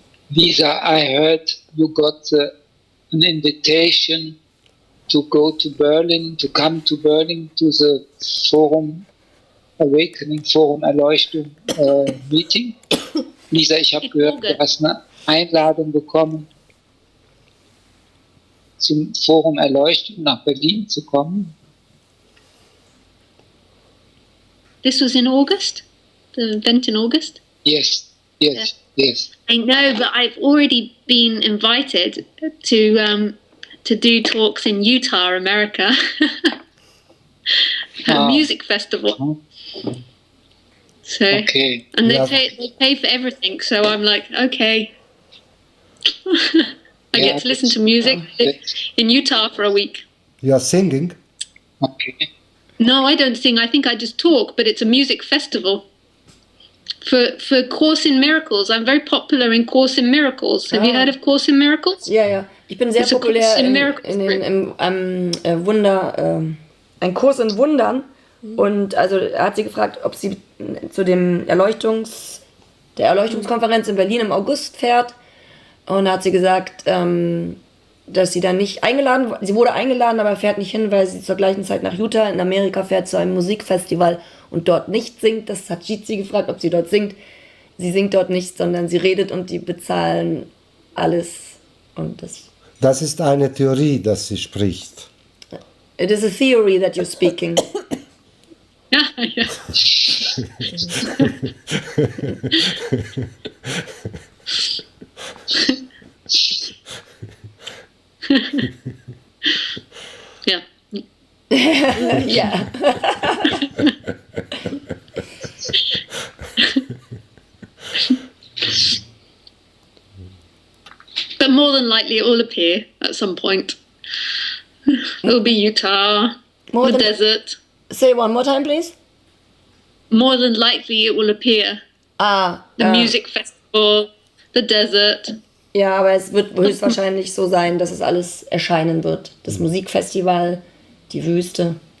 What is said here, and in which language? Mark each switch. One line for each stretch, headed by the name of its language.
English: Lisa, I heard you got an invitation to go to Berlin, to come to Berlin to the Forum Awakening, Forum Erleuchtung Meeting.
German: Lisa, ich habe gehört, du hast eine Einladung bekommen, zum Forum Erleuchtung nach Berlin zu kommen.
English: This was in August? The event in August? Yes. I know, but I've already been invited to do talks in Utah, America. A music festival. So, okay. And they pay for everything, so I'm like, okay. I get to listen to music in Utah for a week. You are singing? Okay. No, I don't sing. I think I just talk, but it's a music festival. For Course in Miracles. I'm very popular in Course in Miracles. Have you heard of Course in Miracles?
German: Ja. Ich bin sehr populär ein Kurs in Wundern. Und also er hat sie gefragt, ob sie zu der Erleuchtungskonferenz in Berlin im August fährt. Und da hat sie gesagt, dass sie dann nicht sie wurde eingeladen, aber fährt nicht hin, weil sie zur gleichen Zeit nach Utah in Amerika fährt zu einem Musikfestival und dort nicht singt. Das hat Jeet sie gefragt, ob sie dort singt. Sie singt dort nicht, sondern sie redet und die bezahlen alles. Und das ist eine Theorie, dass sie spricht.
English: It is a theory that you're speaking.
German: Ja. Ja. Ja.
English: But more than likely it will appear at some point. It'll be Utah, desert. Say one more time, please. More than likely it will appear. The music festival, the desert.
German: Ja, aber es wird höchstwahrscheinlich so sein, dass es alles erscheinen wird. Das Musikfestival, die Wüste.